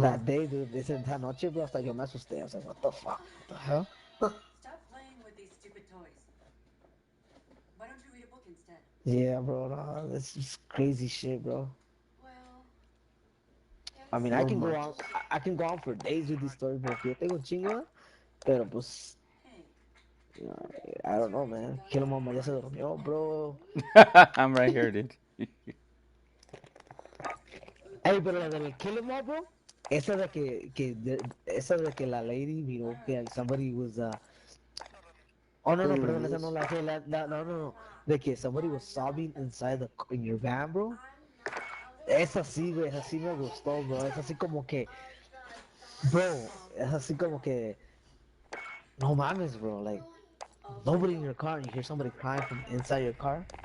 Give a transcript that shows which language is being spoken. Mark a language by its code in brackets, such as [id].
[en] That day, dude, [es] esa noche, bro, hasta yo me asusté. [en] I was like, what the fuck? What the hell? Stop playing with these stupid toys. Why don't you read a book instead? Yeah, bro, no, this is crazy shit, bro. Well, I mean, no man. I can go on for days with these stories, bro. [es] Yo tengo un chingo, pero pues, [en] hey, you know, I don't know, man. Kilo Mama [es] ya se durmió, [en] bro. I'm right here, dude. [es] Hey, pero la del Kill 'Em All, bro. Esa de que la [en] lady, you know, que somebody was, oh, no, no, Pretty [es] perdón, esa no [en] release. [es] no, no, no. De que [en] somebody was sobbing in your van, bro. [es] Esa sí, güey, esa sí me gustó, bro. Es así como que, bro, es así como que, no mames, bro. [en] Like, nobody in your car and you hear somebody crying from inside your car.